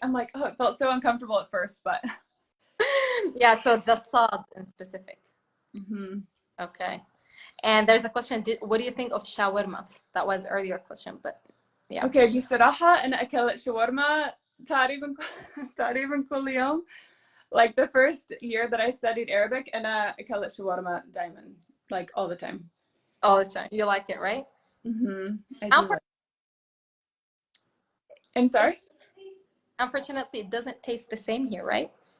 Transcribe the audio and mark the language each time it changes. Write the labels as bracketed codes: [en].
[en] I'm like, oh, it felt so uncomfortable at first, but Yeah, so the sad in specific. mm-hmm. Okay. And there's a question, what do you think of shawarma? That was earlier question, but yeah. [ar] Okay, بصراحة أنا أكلت شاورما تقريبا كل يوم. [en] Like the first year that I studied Arabic, [ar] أنا أكلت شاورما دايما, [en] like all the time. All the time. You like it, right? Mm-hmm. I do like. And sorry? Unfortunately, it doesn't taste the same here, right?